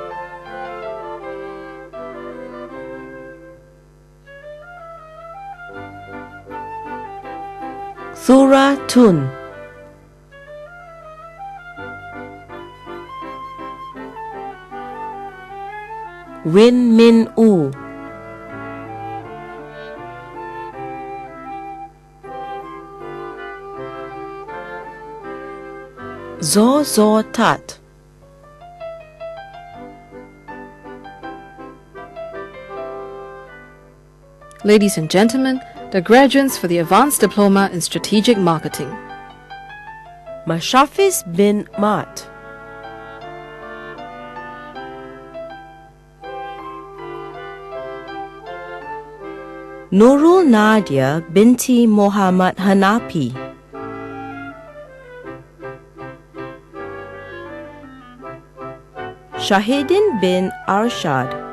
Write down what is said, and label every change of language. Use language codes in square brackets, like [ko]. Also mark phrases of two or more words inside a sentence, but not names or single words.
[en] Thura Tun, Win Min U, Zo Tat, Ladies and gentlemen, the graduates for the Advanced Diploma in Strategic Marketing. Mashafis bin Mat, Nurul Nadia binti Muhammad Hanapi, Shahidin bin Arshad,